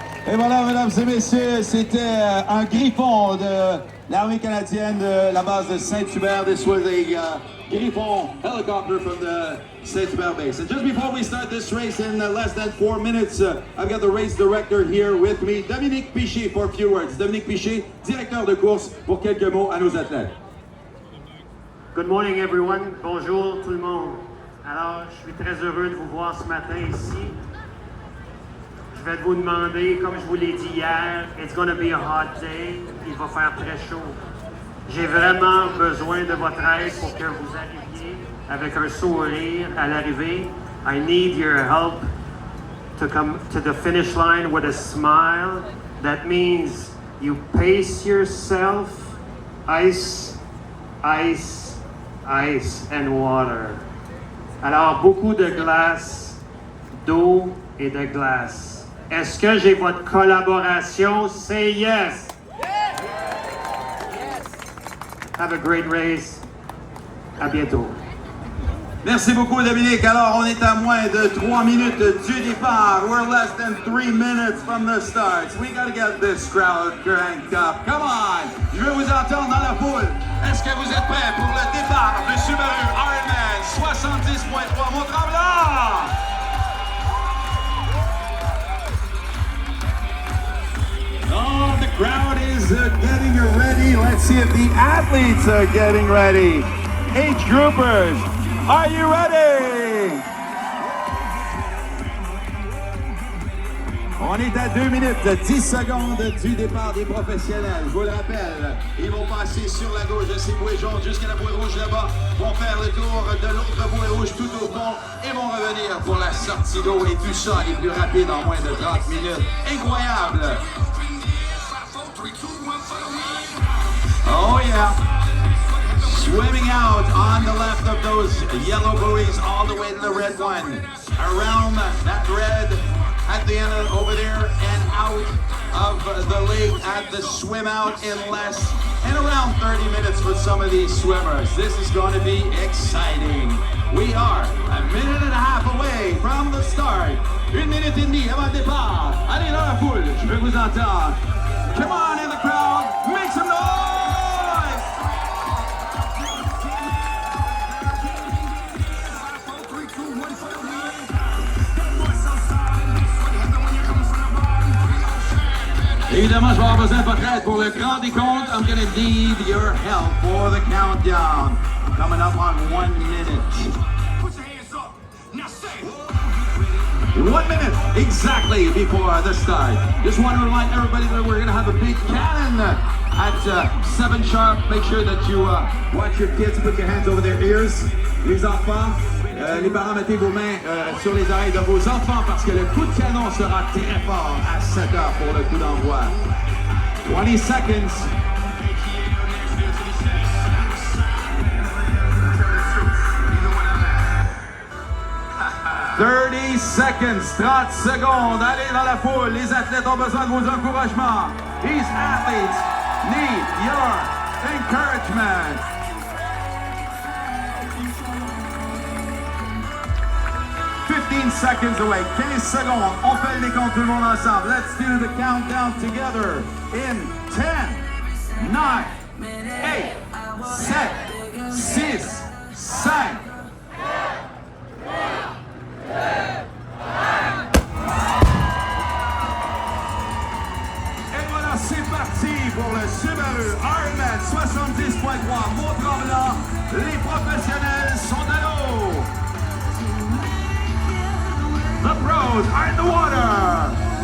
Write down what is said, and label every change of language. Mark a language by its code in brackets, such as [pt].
[fr] Et voilà, mesdames et messieurs, c'était un griffon de l'armée canadienne de la base de Saint-Hubert. [en] This was a Griffon helicopter from the Saint-Hubert base. And just before we start this race in less than 4 minutes, I've got the race director here with me, Dominique Piché, for a few words. [fr] Dominique Piché, directeur de course, pour quelques mots à nos athlètes. [en] Good morning, everyone. [fr] Bonjour, tout le monde. Alors, je suis très heureux de vous voir ce matin ici. Je vais vous demander, comme je vous l'ai dit hier, [en] it's going to be a hot day. [fr] Il va faire très chaud. J'ai vraiment besoin de votre aide pour que vous arriviez avec un sourire à l'arrivée. [en] I need your help to come to the finish line with a smile. That means you pace yourself, ice, ice, ice and water. [fr] Alors, beaucoup de glace, d'eau et de glace. Est-ce que j'ai votre collaboration? [en] Say yes! Yes! Have a great race. [fr] À bientôt. Merci beaucoup, Dominique. Alors, on est à moins de 3 minutes du départ. [en] We're less than 3 minutes from the start. We gotta get this crowd cranked up. Come on! [fr] Je veux vous entendre dans la foule. Est-ce que vous êtes prêts pour le départ du Subaru Ironman 70.3 Mont-Tremblant? [en] Oh, the crowd is getting ready. Let's see if the athletes are getting ready. Age groupers, are you ready? [fr] On est à 2 minutes, 10 secondes du départ des professionnels. Je vous le rappelle, ils vont passer sur la gauche de ces bouées jaunes jusqu'à la bouée rouge là-bas, vont faire le tour de l'autre bouée rouge tout au fond et vont revenir pour la sortie d'eau et tout ça les plus rapides en moins de 30 minutes. Incroyable! 3, 2, 1, [en] follow me. Swimming out on the left of those yellow buoys all the way to the red one. Around that red at the end over there and out of the lake at the swim out in less than around 30 minutes for some of these swimmers. This is going to be exciting. We are a minute and a half away from the start. [fr] 1 minute et demie avant le départ. Allez dans la foule, je veux vous entendre. [en] Come on in the crowd, make some noise! [fr] Évidemment, je vais avoir besoin de votre aide pour le grand décompte. [en] I'm going to need your help for the countdown. Coming up on 1 minute. Put your hands up. Now say. 1 minute exactly before the start. Just want to remind everybody that we're going to have a big cannon at 7 sharp. Make sure that you watch your kids, put your hands over their ears. [fr] Les enfants, les parents, mettez vos mains sur les oreilles de vos enfants parce que le coup de canon sera très fort à 7 heures pour le coup d'envoi. [en] 20 seconds. 30 seconds, [fr] 30 secondes. Allez dans la foule, les athlètes ont besoin de vos encouragements. [en] These athletes need your encouragement. 15 seconds away, [fr] 15 secondes. On fait le décompte tout le monde ensemble. [en] Let's do the countdown together in 10, 9, 8, 7, 6, 5. [fr] Et voilà, c'est parti pour le Subaru Ironman 70.3 Mont-Tremblant. Les professionnels sont à l'eau. [en] The pros are in the water.